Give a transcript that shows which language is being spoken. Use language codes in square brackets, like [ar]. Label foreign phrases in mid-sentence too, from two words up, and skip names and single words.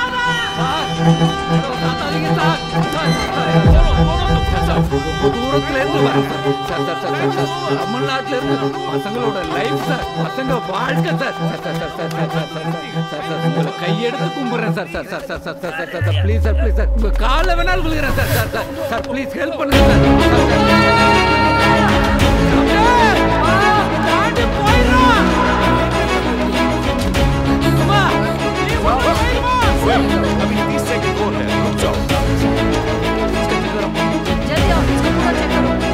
[ta] தூரத்துல இருந்து தமிழ்நாட்டில் இருந்து பசங்களோட [en] life sir, [ta] பசங்க வாழ்க்கை சார். உங்களை கையெடுத்து கும்பிடுறேன் சார். [en] please sir, please sir, [ta] உங்க காலை வேணாலும் விழுகிறேன் சார். [en] please help [ta] பண்ணுங்க [hi] अभी 30 सेकंड और है, रुक जाओ। जल्दी आओ, इसको पूरा चेक करो।